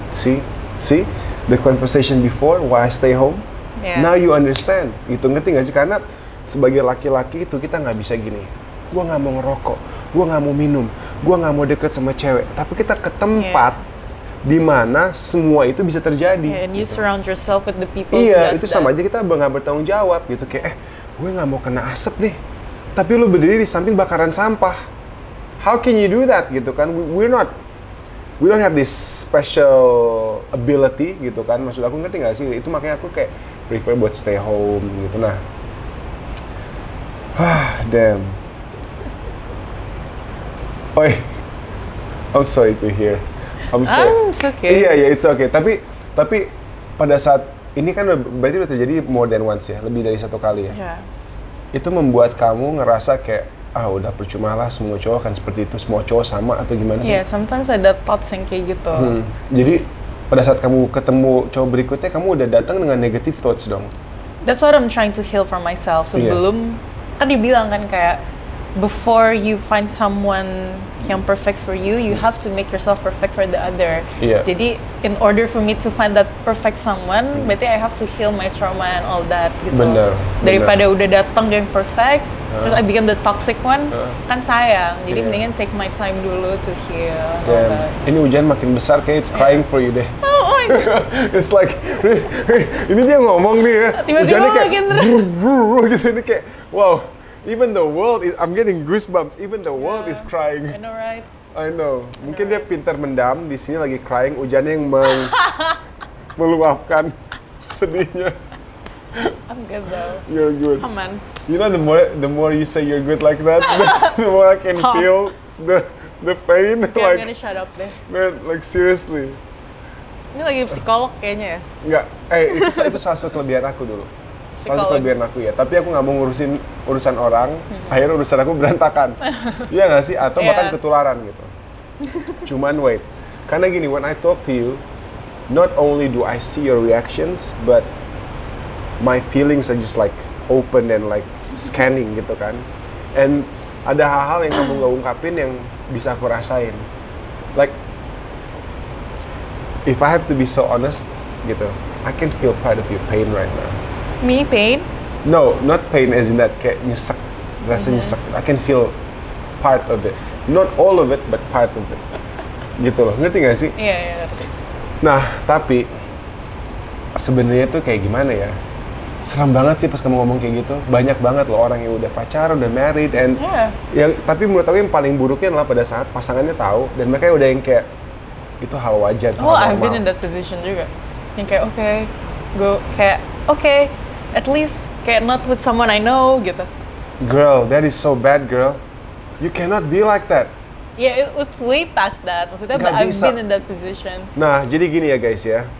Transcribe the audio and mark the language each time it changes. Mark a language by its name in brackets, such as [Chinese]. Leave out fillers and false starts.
[English] See the conversation before why I stay home. Yeah. Now you understand. [Indonesian] Gitu, ngerti gak sih? Karena sebagai laki-laki itu kita nggak bisa gini. Gua nggak mau ngerokok, gua nggak mau minum, gua nggak mau deket sama cewek. Tapi kita ke tempat di mana semua itu bisa terjadi. [English] Yeah, and you surround yourself with the people. [Indonesian] Iya, itu sama aja kita nggak bertanggung jawab gitu. Kayak gue nggak mau kena asap nih. Tapi lu berdiri di samping bakaran sampah. [English] How can you do that [Indonesian] gitu kan? [English] We don't have this special ability [Indonesian] gitu kan. Maksud aku ngerti nggak sih? Itu makanya aku kayak [English] prefer [Indonesian] buat [English] stay home [Indonesian] gitu. [English] Nah, damn. Oi, I'm sorry to hear. I'm sorry. It's okay. Iya, it's okay. [Indonesian] Tapi pada saat ini kan berarti udah terjadi [English] more than once [Indonesian] ya, lebih dari satu kali ya. [English] Yeah. [Indonesian] Itu membuat kamu ngerasa kayak udah percuma lah, semua cowok kan seperti itu, semua cowok sama atau gimana sih? [English] Yeah, sometimes [Indonesian] ada [English] thoughts [Indonesian] yang kayak gitu. Jadi pada saat kamu ketemu cowok berikutnya, kamu udah datang dengan [English] negative thoughts [Indonesian] dong. [English] That's what I'm trying to heal from myself. [Indonesian] Sebelum kan dibilang kan kayak [English] before you find someone [Indonesian] yang [English] perfect for you, you have to make yourself perfect for the other. Yeah. [Indonesian] Jadi [English] in order for me to find that perfect someone, [Indonesian] berarti [English] I have to heal my trauma and all that [Indonesian] gitu. Bener. Daripada udah datang yang [English] perfect, [Indonesian] terus [English] I become the toxic one, [Indonesian] kan sayang. Jadi mendingan [English] take my time [Indonesian] dulu [English] to heal and all that. [Indonesian] Ini hujan makin besar, kayak [English] it's crying for you [Indonesian] deh. [English] Oh my god. It's like, [Indonesian] ini dia ngomong nih ya, Tiba-tiba hujannya kayak makin gitu, ini kayak, wow. [English] Even the world is, I'm getting goosebumps. Even the world is crying. I know, right? I know. [Indonesian] Mungkin dia pintar mendam, di sini lagi [English] crying, [Indonesian] hujannya yang meluapkan sedihnya. [English] I'm good though. You're good. [Indonesian] Aman. [English] You know, the more you say you're good like that, the more I can feel The pain, Okay, I'm gonna shut up deh. man, like seriously. [Indonesian] Ini lagi psikolog kayaknya ya. Enggak, itu salah satu kelebihan aku dulu. Salah satu kelebihan aku ya, tapi aku nggak mau ngurusin urusan orang, akhirnya urusan aku berantakan. Iya nggak sih? Atau bahkan ketularan gitu. Cuman [English] wait, [Indonesian] karena gini, [English] when I talk to you, not only do I see your reactions, but my feelings are just like open and like scanning [Indonesian] gitu kan. [English] And [Indonesian] ada hal-hal yang kamu nggak ungkapin yang bisa aku rasain. [English] Like, if I have to be so honest [Indonesian] gitu, [English] I can feel part of your pain right now. Me pain? No, not pain as in that, [Indonesian] kayak nyesek, rasa nyesek. [English] I can feel part of it. Not all of it, but part of it. [Indonesian] Gitu loh, ngerti gak sih? Iya, ngerti. Nah, tapi sebenarnya tuh kayak gimana ya? Serem banget sih pas kamu ngomong kayak gitu. Banyak banget loh orang yang udah pacaran, udah married, and tapi menurut aku yang paling buruknya adalah pada saat pasangannya tahu dan mereka udah yang kayak itu hal wajar, itu hal normal. [English] I've been in that position [Indonesian] juga. Yang kayak [English] okay, at least [Indonesian] kayak [English] not with someone I know [Indonesian] gitu. [English] Girl, that is so bad, girl. You cannot be like that. Yeah, it's way past that. [Indonesian] Maksudnya, [English] but I've been in that position. [Indonesian] Nah, jadi gini ya guys ya.